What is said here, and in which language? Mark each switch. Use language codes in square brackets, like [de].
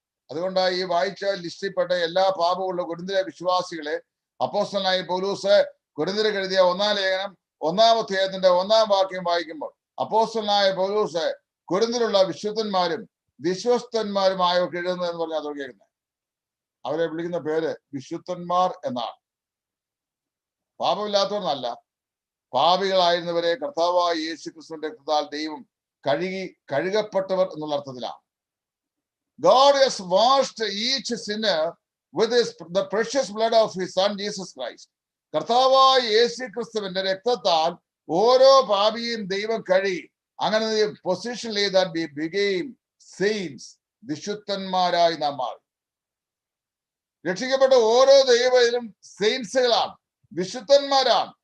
[ml] അതുകൊണ്ടാണ് ഈ വായിച്ച ലിസ്റ്റിൽപ്പെട്ട എല്ലാ പാപമുള്ള കൊരിന്ത്യരെ വിശ്വാസികളെ അപ്പോസ്തലനായ പൗലോസ് കൊരിന്ത്യർക്ക് എഴുതിയ 1-ാം ലേഖനം 1-ാം അധ്യായത്തിന്റെ 1-ാം വാക്യം വായിക്കുമ്പോൾ, അപ്പോസ്തലനായ പൗലോസ് കൊരിന്ത്യരുള്ള വിശുദ്ധന്മാരും വിശ്വസ്തന്മാരുമായവർക്ക് എഴുതുന്നതെന്ന് പറഞ്ഞാൽ അത് കേൾക്കുന്നത്. അവരെ വിളിക്കുന്ന പേര് വിശുദ്ധന്മാർ എന്നാണ്. പാപമില്ലാത്തവർന്നല്ല, പാപികളായിരുന്നവരെ കർത്താവായ യേശു ക്രിസ്തുവിന്റെ രക്തത്താൽ ദൈവം കഴുകപ്പെട്ടവർ എന്നുള്ള അർത്ഥത്തിലാണ്. [en] God has washed each sinner with the precious blood of his son Jesus Christ. [ml] കർത്താവായ യേശു ക്രിസ്തുവിന്റെ രക്തത്താൽ ഓരോ പാപിയും ദൈവം കഴുകി. അങ്ങനെ പൊസിഷനിൽ [en] that we became saints, [ml] വിശുദ്ധന്മാരായി നാം മാറി. രക്ഷിക്കപ്പെട്ട ഓരോ ദൈവത്തിലും സെയിൻസുകളാണ്, വിശുദ്ധന്മാരാണ്.